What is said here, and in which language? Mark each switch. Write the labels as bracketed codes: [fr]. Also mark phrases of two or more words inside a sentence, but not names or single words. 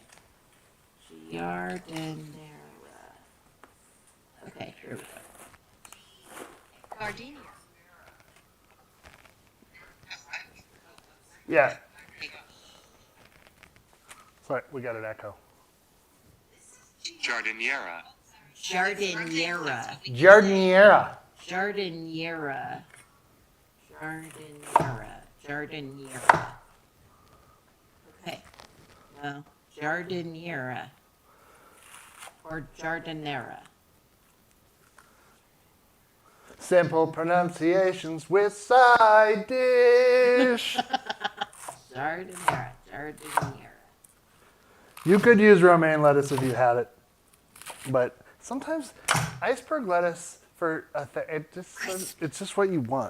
[en] Giardiniera. Okay, here we go. Gardenia. Yeah. Sorry, we got an echo. Giardiniera. Jardiniera. Giardiniera. Jardiniera. Jardiniera. Jardiniera. Okay. No. Jardiniera. Or Jardinera. Simple pronunciations with side dish. Jardinera. Jardiniera. You could use romaine lettuce if you had it, but sometimes iceberg lettuce it's just what you want.